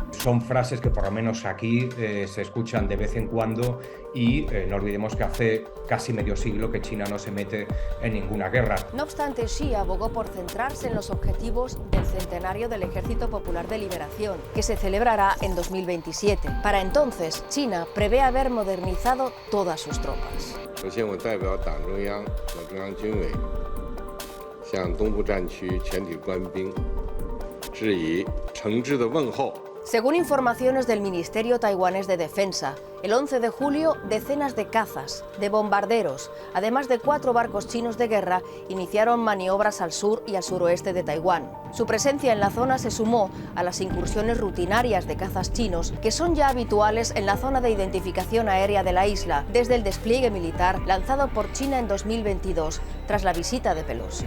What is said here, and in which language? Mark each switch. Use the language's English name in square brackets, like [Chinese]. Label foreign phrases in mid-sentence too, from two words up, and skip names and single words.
[Spanish] son frases que por lo menos aquí se escuchan de vez en cuando y no olvidemos que hace casi medio siglo que China no se mete en ninguna guerra. No obstante, Xi abogó por centrarse en los objetivos del centenario del Ejército Popular de Liberación, que se celebrará en 2027. Para entonces, China prevé haber modernizado todas sus tropas. [Chinese] 首先，我代表党中央和中央军委向东部战区全体官兵致以诚挚的问候。 [Spanish] Según informaciones del Ministerio Taiwanés de Defensa, el 11 de julio decenas de cazas, de bombarderos, además de 4 barcos chinos de guerra, iniciaron maniobras al sur y al suroeste de Taiwán. Su presencia en la zona se sumó a las incursiones rutinarias de cazas chinos que son ya habituales en la zona de identificación aérea de la isla desde el despliegue militar lanzado por China en 2022 tras la visita de Pelosi.